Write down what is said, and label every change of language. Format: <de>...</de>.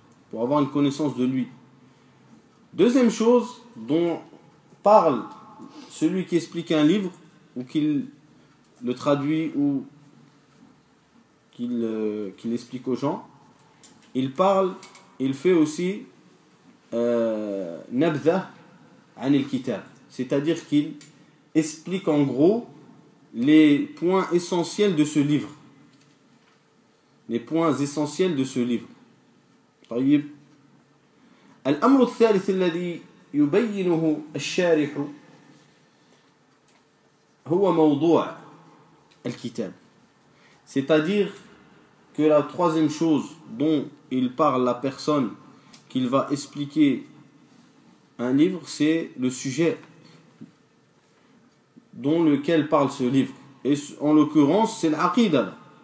<fr>Pour avoir une connaissance de lui. Deuxième chose dont parle celui qui explique un livre, ou qu'il le traduit, ou qu'il explique aux gens, il fait aussi nabdha an al-kitab, c'est-à-dire qu'il explique en gros les points essentiels de ce livre. Les points essentiels de ce livre.</fr> <ar>طيب. الأمر الثالث الذي يبينه الشارح هو موضوع الكتاب.</ar> <fr>C'est-à-dire que la troisième chose dont il parle la personne qu'il va expliquer un livre, c'est le sujet dont lequel parle ce livre. Et en l'occurrence, c'est l'Aqidah.</fr>